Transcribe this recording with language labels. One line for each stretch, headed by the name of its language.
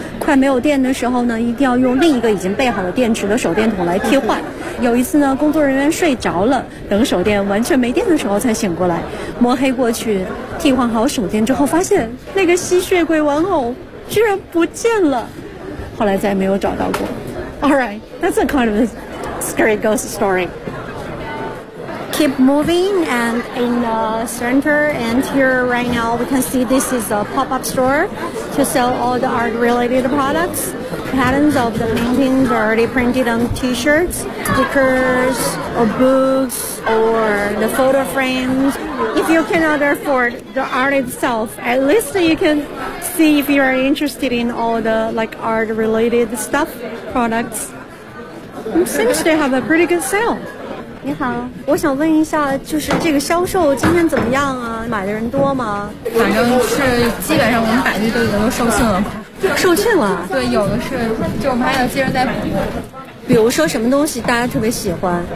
Chinese: 快没有电的时候呢，一定要用另一个已经备好了电池的手电筒来替换。有一次呢，工作人员睡着了，等手电完全没电的时候才醒过来，摸黑过去替换好手电之后，发现那个吸血鬼玩偶居然不见了，后来再也没有找到过。
English: All right, that's a kind of a scary ghost story. Keep moving, and in the center and here right now, we can see this is a pop-up store to sell all the art-related products. Patterns of the paintings are already printed on T-shirts, stickers, or books, or the photo frames. If you cannot afford the art itself, at least you can see if you are interested in all the like art-related stuff. Products. Seems to have a pretty good sale.
Chinese: 你好，我想问一下，就是这个销售今天怎么样啊？买的人多吗？反正是基本上我们摆的都已经都售罄了。售罄了？对，有的是，就我们还有些人在补。比如说什么东西大家特别喜欢？